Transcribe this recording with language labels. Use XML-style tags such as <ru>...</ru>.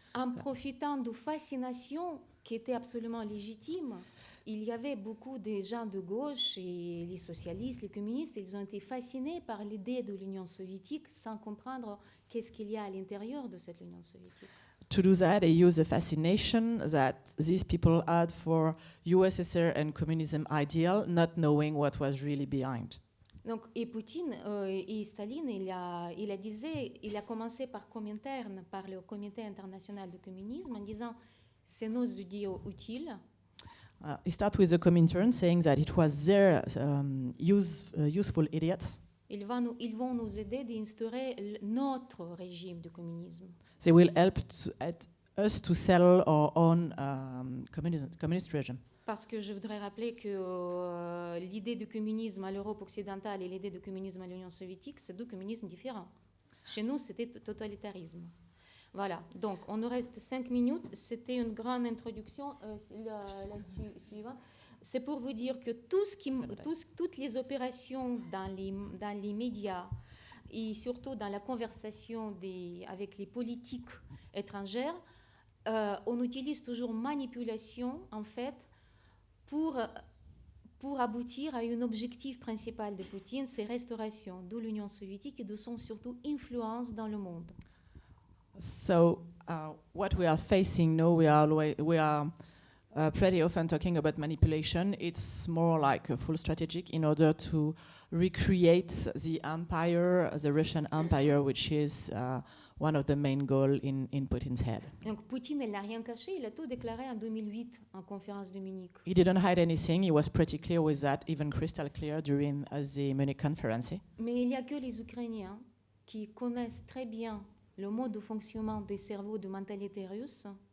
<fr>En profitant de fascination qui était absolument légitime, il y avait beaucoup de gens de gauche et les socialistes, les communistes, ils ont été fascinés par l'idée de l'Union soviétique sans comprendre qu'est-ce qu'il y a à l'intérieur de cette Union soviétique.</fr> <en>To do that, they used the fascination that these people had for USSR and communism ideal, not knowing what was really behind.</en> <fr>Donc, et Poutine et Staline, il a commencé par Comintern, par le Comité international du communisme, en disant c'est nos idiots utiles.</fr> <en>He started with the Comintern, saying that it was their useful idiots.</en> <fr>Ils vont nous aider d'instaurer notre régime de communisme.</fr> <en>They will help us to sell our own communist regime.</en> <fr>Parce que je voudrais rappeler que l'idée du communisme à l'Europe occidentale et l'idée du communisme à l'Union soviétique, c'est deux communismes différents. Chez nous, c'était totalitarisme. Voilà, donc on nous reste 5 minutes. C'était une grande introduction. La suivante. C'est pour vous dire que toutes les opérations dans les médias et surtout dans la conversation avec les politiques étrangères, on utilise toujours manipulation, en fait, pour aboutir à un objectif principal de Poutine, c'est restauration de l'Union soviétique et de son surtout influence dans le monde.</fr> <en>So what we are facing now, we are pretty often talking about manipulation. It's more like a full strategic in order to recreate the empire, the Russian empire, which is one of the main goals in Putin's head.</en> <fr>Donc Poutine, elle n'a rien caché, il a tout déclaré en 2008 en conférence de Munich.</fr> <en>He didn't hide anything. He was pretty clear with that, even crystal clear during the Munich conference.</en> <fr>Mais il n'y a que les Ukrainiens qui connaissent très bien le mode de fonctionnement des cerveaux de mentalité russe.</fr>